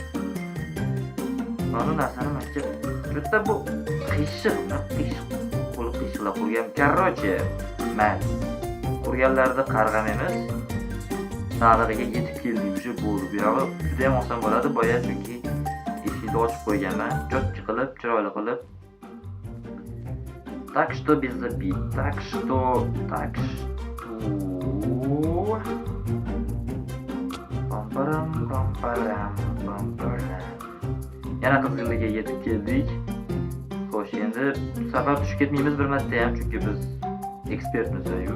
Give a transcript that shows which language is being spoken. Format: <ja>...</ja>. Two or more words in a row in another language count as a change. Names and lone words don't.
<uz>Mana narsani menga juda bu qiyshiq qo'lib qurgan. Короче, mayli. Qurganlarni qarg'amaymiz. Sarig'iga yetib keldik, уже bo'ldi. Bu yog'i juda ham oson bo'ladi, boya chunki eshikni ochib qo'yganman, cho'tchi qilib, chiroyli qilib.</uz> <ru>Так что без обид. Так что. Pamparam.</ru> <uz>Yana qizilligiga yetib keldik. Xo'sh, endi bu safar tushib ketmaymiz bir marta ham, chunki biz ekspertmiz-ku.</uz>